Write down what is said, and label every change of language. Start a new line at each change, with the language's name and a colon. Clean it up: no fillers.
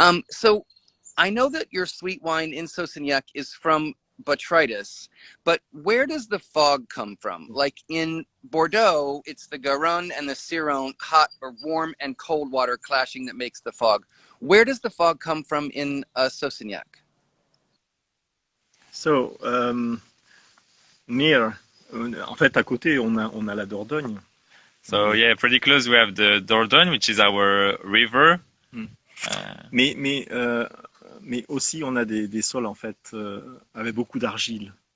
English: So I know that your sweet wine in Saussignac is from botrytis, but where does the fog come from? Like in Bordeaux, it's the Garonne and the Ciron, hot or warm and cold water clashing, that makes the fog. Where does the fog come from in Saussignac? So near,
French: en fait, à côté, on a la Dordogne.
English: So yeah, pretty close. We have the Dordogne, which is our river.
French: Mais aussi, on a des sols, en fait, avec beaucoup d'argile.